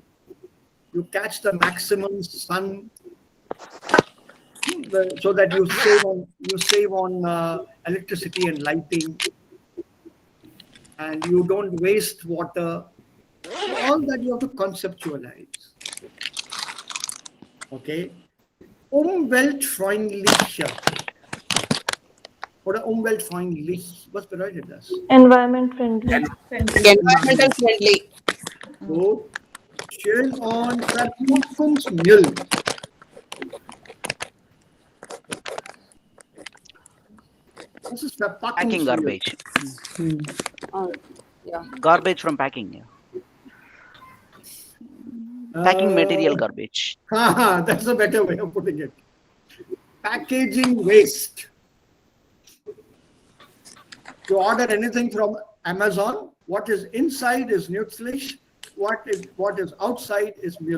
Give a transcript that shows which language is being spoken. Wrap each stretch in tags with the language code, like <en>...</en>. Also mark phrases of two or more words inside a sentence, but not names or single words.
<en>You catch the maximum sun so that you save on electricity and lighting, and you don't waste water. So all that you have to conceptualize.</en> <de>Okay. Umweltfreundlicher. Oder umweltfreundlich. Was bedeutet das?</de> <en>Environment friendly. Environmental friendly.</en> <de>So, schön und Verpackungsmüll. Das ist</de> <en>Packing</en> <de>Verpackungsmüll.</de> <en>garbage. Yeah. Garbage from packing. Yeah. Packing material garbage. That's a better way of putting it. Packaging waste. You order anything from Amazon, what is inside is nützlich, what is outside is Müll.</en>